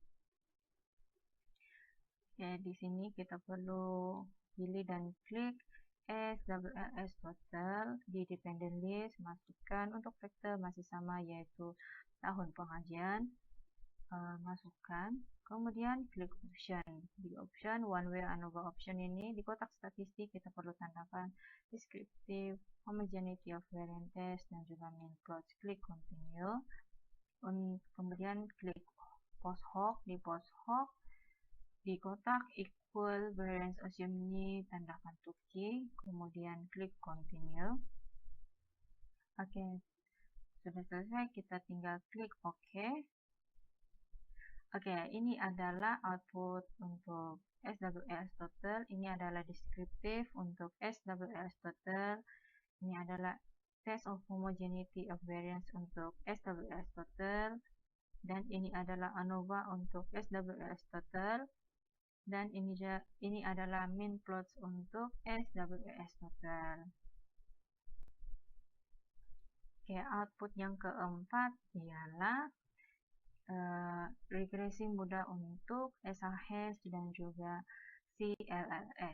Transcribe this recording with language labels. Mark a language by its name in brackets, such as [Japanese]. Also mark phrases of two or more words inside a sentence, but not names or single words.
[Malay] Oke, di sini kita perlu pilih dan klik SWLS total. Di [English] dependent list, [Malay] masukkan. Untuk vektor masih sama, yaitu tahun pengajian, masukkan. Kemudian klik option. Di option [English] One Way ANOVA option [Malay] ini di kotak statistik kita perlu tandakan [English] descriptive, homogeneity of variance test, [Malay] dan juga [English] mean plots. [Malay] Klik continue. Kemudian klik post hoc. Di post hoc di kotak [English] equal variance assume [Malay] ini tandakan Tuki, kemudian klik continue. Oke, sudah selesai, kita tinggal klik OK. Oke, ini adalah output untuk SWLS total. Ini adalah descriptive untuk SWLS total. Ini adalah [English] test of homogeneity of variance [Malay] untuk SWLS total. Dan ini adalah ANOVA untuk SWLS total. Dan ini adalah [English] mean plots [Malay] untuk SWLS total. Oke, output yang keempat ialah regresi mudah untuk SRH dan juga CLLS.